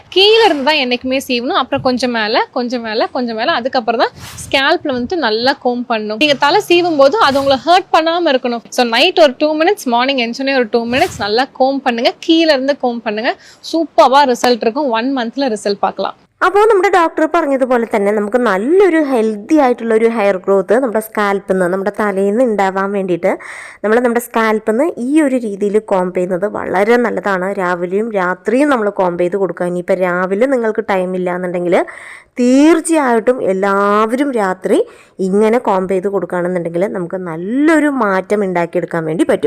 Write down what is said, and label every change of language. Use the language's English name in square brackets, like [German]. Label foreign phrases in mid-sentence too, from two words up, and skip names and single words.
[Tamil] கீழே இருந்து தான் என்னைக்குமே சீவணும். அப்புறம் கொஞ்சம் மேல கொஞ்சம் மேல கொஞ்சம் மேல, அதுக்கப்புறம் தான் ஸ்கேல்ப்ல வந்துட்டு நல்லா கோம் பண்ணணும். நீங்க தலை சீவும் போது அது உங்களை ஹர்ட் பண்ணாம இருக்கணும். [English] so night [Tamil] ஒரு 2 மினிட்ஸ், மார்னிங் எஞ்சோனே ஒரு 2 மினிட்ஸ் நல்லா கோம் பண்ணுங்க. கீழே இருந்து கோம் பண்ணுங்க. சூப்பரா ரிசல்ட் இருக்கும். 1 மந்த்ல ரிசல்ட் பார்க்கலாம். [Malayalam] അപ്പോൾ നമ്മുടെ ഡോക്ടർ പറഞ്ഞതുപോലെ തന്നെ നമുക്ക് നല്ലൊരു ഹെൽത്തി ആയിട്ടുള്ളൊരു [English] hair growth [Malayalam] നമ്മുടെ സ്കാൽപ്പിൽ നിന്ന്, നമ്മുടെ തലയിൽ നിന്ന് ഉണ്ടാവാൻ വേണ്ടിയിട്ട് നമ്മുടെ സ്കാൽപ്പിൽ നിന്ന് ഈ ഒരു രീതിയിൽ കോംബ് ചെയ്യുന്നത് വളരെ നല്ലതാണ്. രാവിലെയും രാത്രിയും നമ്മൾ കോംബ് ചെയ്ത് കൊടുക്കുക. ഇനിയിപ്പോൾ രാവിലെ നിങ്ങൾക്ക് ടൈമില്ല എന്നുണ്ടെങ്കിൽ തീർച്ചയായിട്ടും എല്ലാവരും രാത്രി ഇങ്ങനെ കോംബ് ചെയ്ത് കൊടുക്കുകയാണെന്നുണ്ടെങ്കിൽ നമുക്ക് നല്ലൊരു മാറ്റം ഉണ്ടാക്കിയെടുക്കാൻ വേണ്ടി പറ്റും.